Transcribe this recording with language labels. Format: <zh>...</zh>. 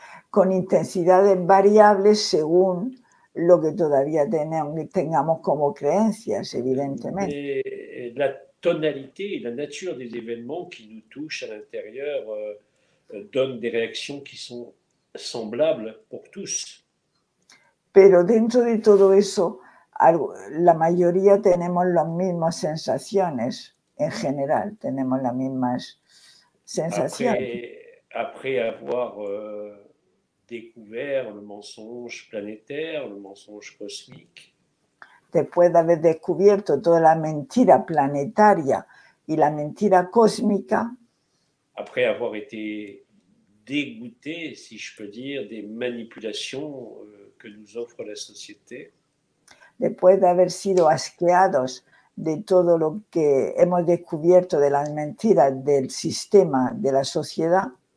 <es>Con intensidades variables según lo que todavía tengamos como creencias, evidentemente.</es> <fr>Mais la tonalité et la nature des événements qui nous touchent à l'intérieur donnent des réactions qui sont semblables pour tous.</fr> <es>Pero dentro de todo eso, la mayoría tenemos las mismas sensaciones, en general, tenemos las mismas sensaciones.</es> <fr>Après avoir découvert le mensonge planétaire, le mensonge cosmique,</fr> <es>Después de haber descubierto toda la mentira planetaria y la mentira cósmica,</es> <fr>après avoir été dégoûté, si je peux dire, des manipulations que nous offre la société,</fr> <es>después de haber sido asqueados de todo lo que hemos descubierto de las mentiras del sistema, de la sociedad,</es>